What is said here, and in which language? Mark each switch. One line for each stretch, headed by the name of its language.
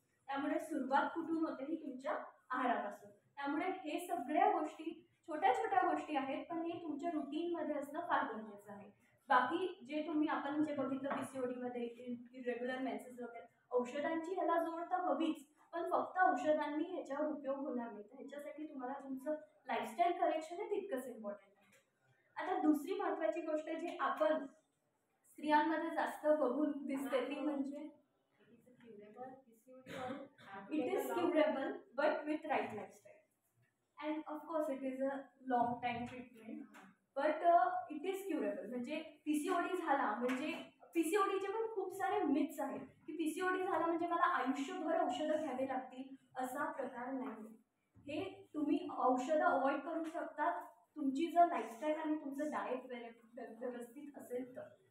Marathi: त्यामुळे सुरुवात कुठून होते ही तुमच्या आहारापासून. त्यामुळे हे सगळ्या गोष्टी छोट्या छोट्या गोष्टी आहेत, पण हे तुमच्या रुटीनमध्ये असणं फार गरजेचं आहे. बाकी जे तुम्ही आपण जे बघितलं PCODमध्ये इरेग्युलर मेन्सेस वगैरे, औषधांची ह्याला जोड तर हवीच, पण फक्त औषधांनी ह्याच्यावर उपयोग होणार नाही. तर ह्याच्यासाठी तुम्हाला तुमचं लाईफस्टाईल करेक्शन हे तितकंच इम्पॉर्टंट आहे. आता दुसरी महत्त्वाची गोष्ट जी आपण स्त्रियांमध्ये जास्त बघून दिसते ती म्हणजे
English: it is curable but with right lifestyle, and of course it is a long time treatment, but it is curable.
Marathi: म्हणजे PCOD झाला म्हणजे PCODचे पण खूप सारे मिथ्स आहेत की PCOD झाला म्हणजे मला आयुष्यभर औषधं घ्यावी लागतील, असा प्रकार नाही. हे तुम्ही औषधं अवॉइड करू शकता तुमची जर लाईफस्टाईल आणि तुमचं डाएट व्यवस्थित असेल तर.